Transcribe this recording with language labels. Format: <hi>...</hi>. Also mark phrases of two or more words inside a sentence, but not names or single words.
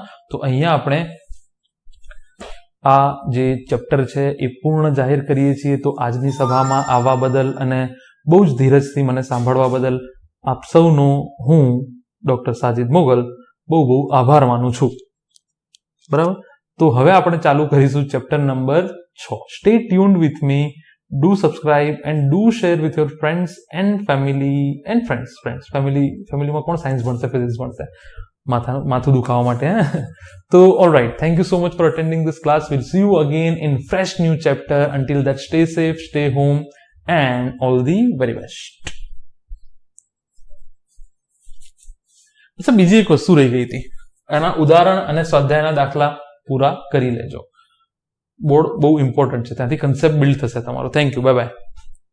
<gu>તો અહીંયા આપણે આ જે ચેપ્ટર છે એ પૂર્ણ જાહેર કરીએ છીએ. તો આજની સભામાં આવવા બદલ અને બહુ જ ધીરજથી મને સાંભળવા બદલ આપ સૌનો હું ડોક્ટર સાજિદ મોગલ બહુ આભાર માનું છું. બરાબર. તો હવે આપણે ચાલુ કરીશું ચેપ્ટર નંબર 6.</gu> <en>Stay tuned with me. Do subscribe and do share with your friends and family and friends.</en> <gu>Family માં કોણ સાયન્સ ભણશે, ફિઝિક્સ ભણશે? માથું દુખાવા માટે.</gu> <en>તો alright, thank you so much for attending this class. We'll see you again in fresh new chapter. Until that, stay safe, stay home and all the very best.</en> <gu>અચ્છા, બીજી એક વસ્તુ રહી ગઈ હતી. એના ઉદાહરણ અને સ્વાધ્યાયના દાખલા પૂરા કરી લેજો. બોર્ડ બહુ ઇમ્પોર્ટન્ટ છે, ત્યાંથી</gu> <en>concept build</en> <gu>થશે તમારો.</gu> <en>Thank you, bye bye.</en>